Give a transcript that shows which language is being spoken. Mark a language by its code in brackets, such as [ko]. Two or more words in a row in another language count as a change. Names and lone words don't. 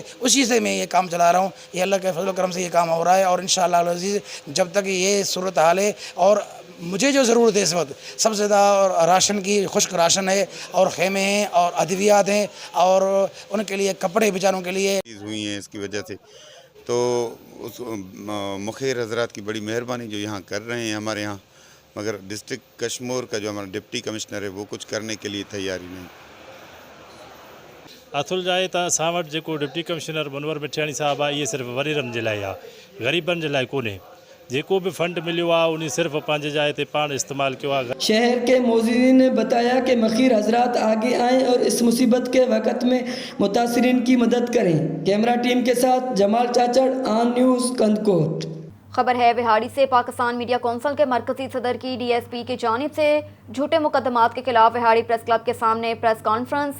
[ur] اسی سے میں یہ کام چلا رہا ہوں. یہ اللہ کے فضل و کرم سے یہ کام ہو رہا ہے اور انشاءاللہ العزیز جب تک یہ صورتحال ہے اور مجھے جو ضرورت ہے اس وقت سب سے زیادہ راشن کی، خشک راشن ہے اور خیمے ہیں اور ادویات ہیں اور ان کے لیے کپڑے بیچاروں کے لیے ہوئی ہیں. اس کی وجہ سے تو اس مخیر حضرات کی بڑی مہربانی جو یہاں کر رہے ہیں ہمارے یہاں، مگر ڈسٹرکٹ کشمور کا جو ہمارا [en] deputy commissioner [ur] ہے وہ کچھ کرنے کے لیے تیاری نہیں. [sd] اصل جائے تو اसां वटि जेको [en] deputy commissioner [sd] मुनवर मिठियाणी साहब आहे, इहे सिर्फ़ु वरीरनि जे लाइ आहे, ग़रीबनि जे लाइ कोन्हे. जेको भी फंड मिलियो आहे उन सिर्फ़ पंहिंजे जाइ ते पाण इस्तेमालु कयो आहे. [ur] شہر کے معززین نے بتایا کہ مخیر حضرات آگے آئیں اور اس مصیبت کے وقت میں متاثرین کی مدد کریں. [en] camera team [ur] کے ساتھ جمال چاچڑ، آن نیوز، کندکوٹ. خبر ہے وہاڑی سے. پاکستان میڈیا کونسل کے مرکزی صدر کی ڈی ایس پی کی جانب سے جھوٹے مقدمات کے خلاف وہاڑی پریس کلب کے سامنے [en] press conference.